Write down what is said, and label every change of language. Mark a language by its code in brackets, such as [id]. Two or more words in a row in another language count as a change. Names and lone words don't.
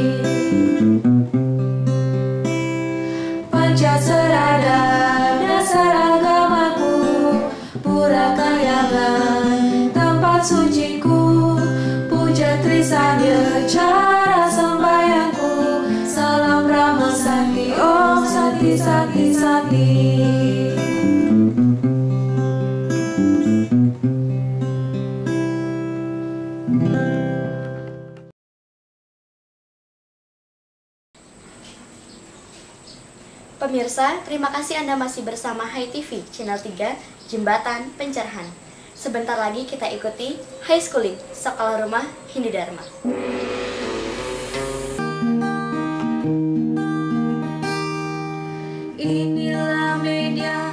[id] Pancasarada dasar agamaku, Purakayana tempat suciku, Puja Trisanya cara sembahyangku, salam Rama Sakti, Om Sakti Sakti Sakti. Pemirsa, terima kasih Anda masih bersama HiTV Channel 3 Jembatan Pencerahan. Sebentar lagi kita ikuti High Schooling Sekolah Rumah Hindu Dharma. Inilah media